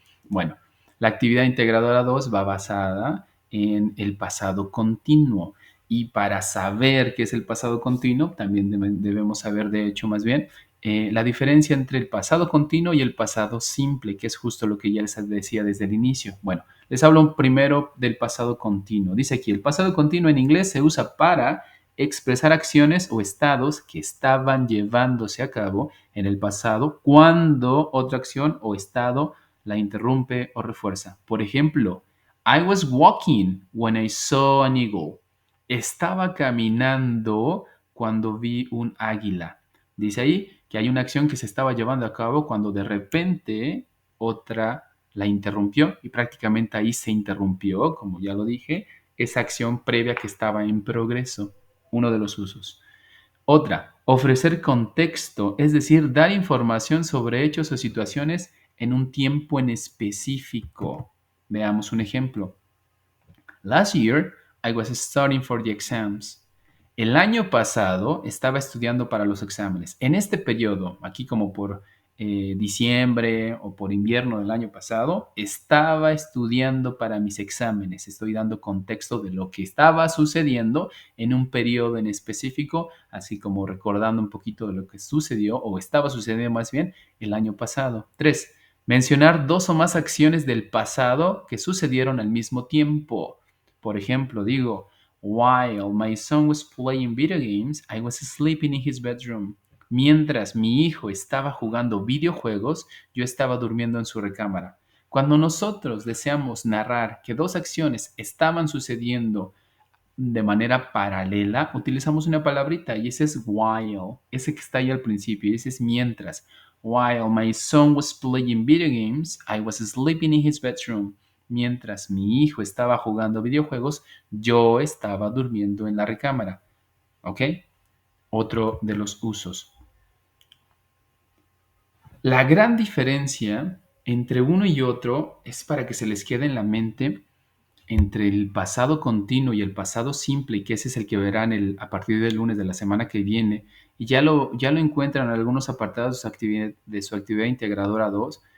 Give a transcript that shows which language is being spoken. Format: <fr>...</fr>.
<es>Bueno, la actividad integradora 2 va basada en el pasado continuo y para saber qué es el pasado continuo también debemos saber, de hecho, más bien, la diferencia entre el pasado continuo y el pasado simple, que es justo lo que ya les decía desde el inicio. Bueno, les hablo primero del pasado continuo. Dice aquí, el pasado continuo en inglés se usa para expresar acciones o estados que estaban llevándose a cabo en el pasado cuando otra acción o estado la interrumpe o refuerza. Por ejemplo,</es> <en>I was walking when I saw an eagle.</en> <es>Estaba caminando cuando vi un águila. Dice ahí que hay una acción que se estaba llevando a cabo cuando de repente otra la interrumpió y prácticamente ahí se interrumpió, como ya lo dije, esa acción previa que estaba en progreso, uno de los usos. Otra, ofrecer contexto, es decir, dar información sobre hechos o situaciones en un tiempo en específico. Veamos un ejemplo.</es> <en>Last year, I was studying for the exams.</en> <es>El año pasado estaba estudiando para los exámenes. En este periodo, aquí como por diciembre o por invierno del año pasado, estaba estudiando para mis exámenes. Estoy dando contexto de lo que estaba sucediendo en un periodo en específico, así como recordando un poquito de lo que sucedió o estaba sucediendo más bien el año pasado. 3. Mencionar 2 o más acciones del pasado que sucedieron al mismo tiempo. Por ejemplo, digo,</es> <en>while my son was playing video games, I was sleeping in his bedroom.</en> <es>Mientras mi hijo estaba jugando videojuegos, yo estaba durmiendo en su recámara. Cuando nosotros deseamos narrar que 2 acciones estaban sucediendo de manera paralela, utilizamos una palabrita y ese es while, ese que está ahí al principio, ese es mientras.</es> <en>While my son was playing video games, I was sleeping in his bedroom.</en> <es>Mientras mi hijo estaba jugando videojuegos, yo estaba durmiendo en la recámara. ¿Ok? Otro de los usos. La gran diferencia entre uno y otro es para que se les quede en la mente entre el pasado continuo y el pasado simple, y que ese es el que verán a partir del lunes de la semana que viene, y ya lo encuentran en algunos apartados de su actividad integradora 2.</es>